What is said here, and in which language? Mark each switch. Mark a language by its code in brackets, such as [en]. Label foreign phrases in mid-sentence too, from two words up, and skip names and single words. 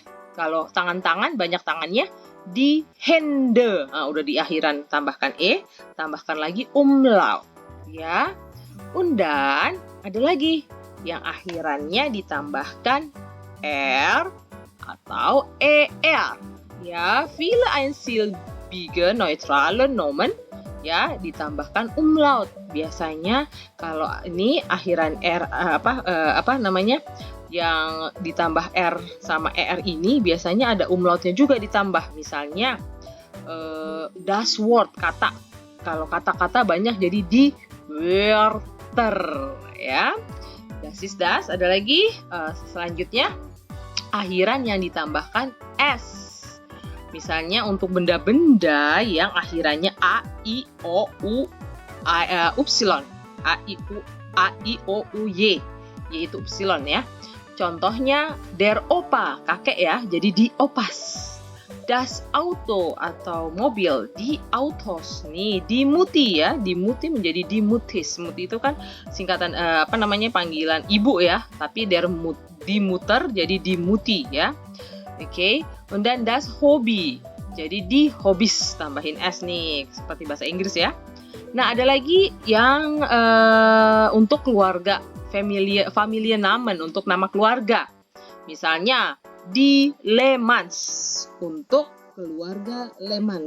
[id] Kalau tangan-tangan, banyak tangannya, [de] die Hände. [id] Nah, udah di akhiran tambahkan e, tambahkan lagi umlaut. Ya. Dan ada lagi yang akhirannya ditambahkan r atau er. Ya, [de] viele einsilbige neutrale Nomen ya ditambahkan umlaut. [id] Biasanya kalau ini akhiran r yang ditambah r sama er ini biasanya ada umlautnya juga ditambah. [de] Misalnya das Wort, [id] kata. Kalau kata-kata banyak jadi [de] die Wörter [id] ya. [de] Das ist das. [id] Ada lagi selanjutnya akhiran yang ditambahkan s. Misalnya untuk benda-benda yang akhirannya a, i, o, u, upsilon, a, i, o, u, y, yaitu upsilon ya. Contohnya [de] der Opa, [id] kakek ya, jadi [de] die Opas. Das Auto [id] atau mobil, [de] die Autos. Nih, die Mutti ya, die Mutti menjadi die Muttis. [id] Mutti itu kan singkatan panggilan ibu ya, tapi [de] die Mutter [id] jadi [de] die Mutti [id] ya. Oke, dan [de] das Hobby. [id] Jadi di hobbies tambahin s nih, seperti bahasa Inggris ya. Nah, ada lagi yang untuk keluarga, [de] familie Namen, [id] untuk nama keluarga. Misalnya [de] die Lehmanns [id] untuk keluarga Lehmann.